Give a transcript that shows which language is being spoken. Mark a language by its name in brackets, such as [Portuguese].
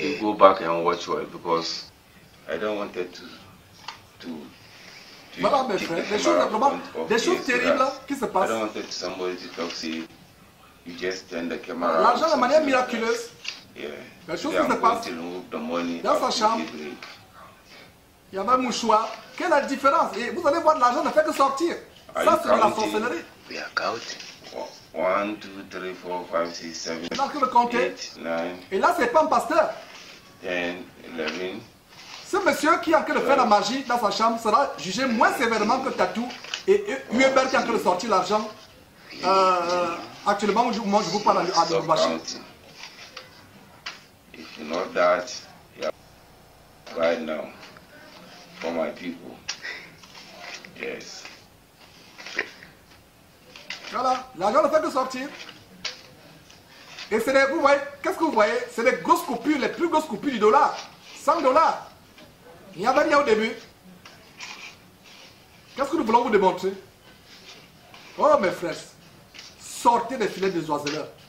[English] You go back and watch well because I don't want it to [French] voilà mes frères, des choses terribles qui se passent. [English] I don't want it somebody to talk, see. You just turn the camera. [French] L'argent de manière miraculeuse. [English] Yeah. [French] Les choses qui se passent dans sa chambre. Il y avait un mouchoir. Quelle est la différence? Et vous allez voir, l'argent ne fait que sortir. Ça, c'est de la sorcellerie. [English] We are counting. 1, 2, 3, 4, 5, 6, 7, [French] Il a que le compter. [English] 8, 9. [French] Et là, c'est pas un pasteur. [English] 10, 11. [French] Ce monsieur qui est en train de faire la magie dans sa chambre sera jugé moins sévèrement que Tatou et Hubert qui est en train de sortir l'argent. Actuellement, moi je vous parle à Lubumbashi. [English] If you know that, yeah, right now, for my people, yes. [French] Voilà, l'argent ne fait que sortir. Et vous voyez, qu'est-ce que vous voyez? C'est les grosses coupures, les plus grosses coupures du dollar. 100 $. Il n'y avait rien au début. Qu'est-ce que nous voulons vous démontrer? Oh mes frères, sortez des filets des oiseleurs.